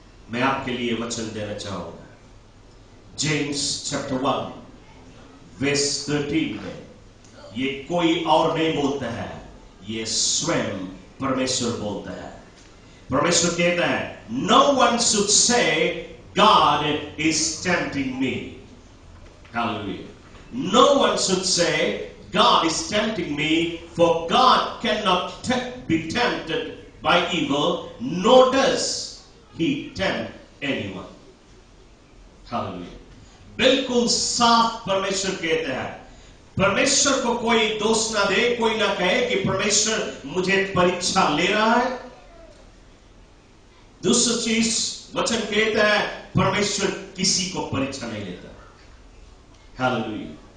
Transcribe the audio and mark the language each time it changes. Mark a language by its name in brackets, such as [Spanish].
[Hindi] मैं आपके लिए वचन देना चाहूंगा। जेम्स चैप्टर 1 वर्स 13 में ये कोई और नहीं बोलता है, ये स्वयं परमेश्वर बोलता है। परमेश्वर कहता है, [English] No one should say God is tempting me. Hallelujah. No one should say God is tempting me, for God cannot be tempted by evil, nor does he tempt anyone. Hallelujah. [Hindi] बिल्कुल साफ परमेश्वर कहते हैं। परमेश्वर को कोई दोष ना दे, कोई ना कहे कि परमेश्वर मुझे परीक्षा ले रहा है। दूसरी चीज वचन कहता है, परमेश्वर किसी को परीक्षा नहीं लेता। हालेलुया।